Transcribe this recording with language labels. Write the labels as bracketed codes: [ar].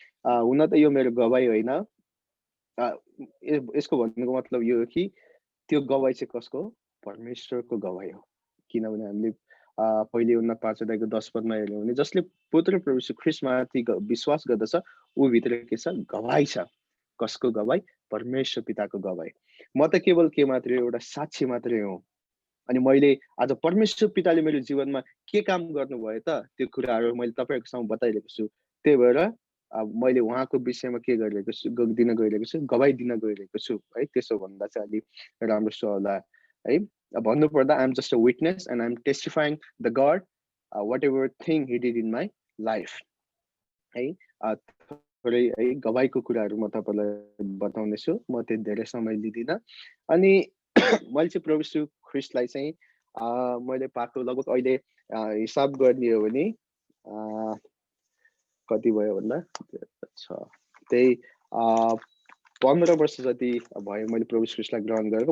[ne] हुन त यो मेरो गवाई होइन, यसको भन्नुको मतलब यो हो कि त्यो गवाई चाहिँ कसको हो, परमेश्वरको गवाई हो। किनभने हामीले पहिले उन्न 5 अध्यायको 10 पदमा हेर्यौँ भने जसले पुत्र प्रभु यीशु ख्रीष्टमाथि विश्वास गर्दछ ऊ भित्र के छ, गवाई छ। कसको गवाई, परमेश्वर पिताको गवाई। म त केवल के मात्रै एउटा साक्षी मात्रै हो। अनि मैले आज परमेश्वर पिताले मेरो जीवनमा के काम गर्नुभयो त त्यो कुराहरू मैले तपाईँहरूको सामु बताइरहेको छु। त्यही भएर मैले उहाँको विषयमा के गरिरहेको छु, दिन गइरहेको छु, गवाई दिन गइरहेको छु है। त्यसो भन्दा चाहिँ अलि राम्रो होला है। भन्नुपर्दा [en] I am just a witness and I am testifying the God what everything he did in my [ne] life है। थोरै है गवाईको कुराहरू म तपाईँलाई बताउनेछु, म त्यति धेरै समय लिँदिनँ। अनि मैले चाहिँ प्रभु यीशु ख्रीष्टलाई चाहिँ मैले पाएको लगभग अहिले हिसाब गर्ने हो भने कति भयो भन्दा त्यही 15 वर्ष जति भयो मैले प्रभु यीशु ख्रीष्टलाई ग्रहण गरेको।